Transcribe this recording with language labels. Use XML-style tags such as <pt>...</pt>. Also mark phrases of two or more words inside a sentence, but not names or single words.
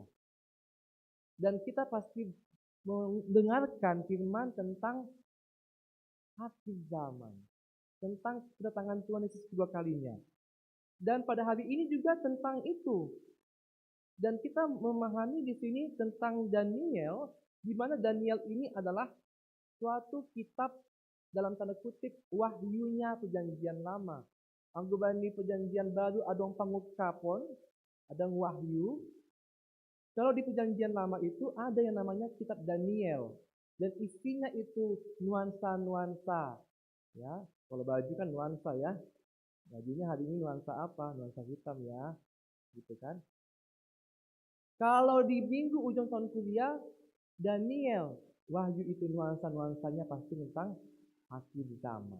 <id>Dan kita pasti mendengarkan firman tentang akhir zaman, tentang kedatangan Tuhan Yesus kedua kalinya. Dan pada hari ini juga tentang itu. Dan kita memahami di sini tentang Daniel, di mana Daniel ini adalah suatu kitab dalam tanda kutip wahyunya perjanjian lama.</id> <bts>Anggobani</bts> <id>perjanjian baru</id> <bts>adong pangukapon, adong wahyu.</bts> <id>Kalau di perjanjian lama itu ada yang namanya kitab Daniel. Dan isinya itu nuansa-nuansa. Ya, kalau baju kan nuansa ya. Bajunya hari ini nuansa apa? Nuansa hitam ya. Gitu kan. Kalau di minggu ujung tahun kuliah, Daniel, wahyu itu nuansa-nuansanya pasti tentang akhir zaman.</id>